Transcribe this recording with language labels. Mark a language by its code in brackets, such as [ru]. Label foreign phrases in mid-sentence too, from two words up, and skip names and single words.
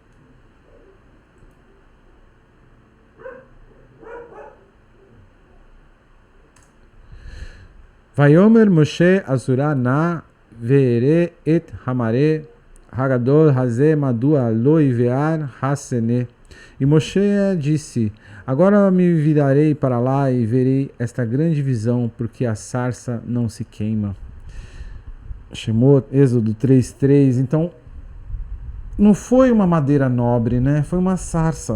[he] ויאמר משה אסרה נא ואראה את המראה הגדול הזה מדוע לא יבער הסנה. [pt] E Moshe disse: agora me virarei para lá e verei esta grande visão, porque a sarça não se queima. Shemot, Êxodo 3:3. Então, não foi uma madeira nobre, né? Foi uma sarça.